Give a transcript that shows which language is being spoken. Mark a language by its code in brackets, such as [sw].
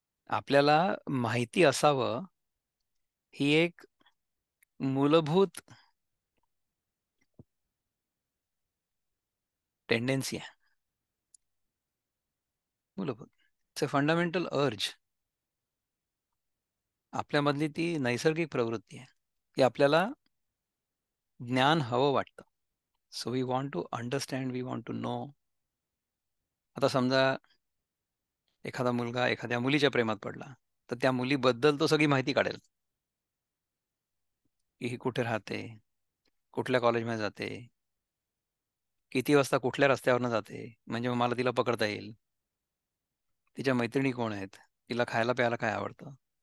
[mr] आपल्याला माहिती असावं ही एक मूलभूत टेंडेन्सी आहे. [en] मूलभूत, it's a fundamental urge. [mr] आपल्यामधली ती नैसर्गिक प्रवृत्ती आहे की आपल्याला ज्ञान हवं वाटतं. [en] So we want to understand, we want to know. [mr] आता समजा एखादा मुलगा एखाद्या मुलीच्या प्रेमात पडला, तर त्या मुलीबद्दल तो सगळी माहिती काढेल की ही कुठे राहते, कुठल्या कॉलेजमध्ये जाते, किती वाजता कुठल्या रस्त्यावरनं जाते, म्हणजे मग मला तिला पकडता येईल, तिच्या मैत्रिणी कोण आहेत, तिला खायला प्यायला काय आवडतं.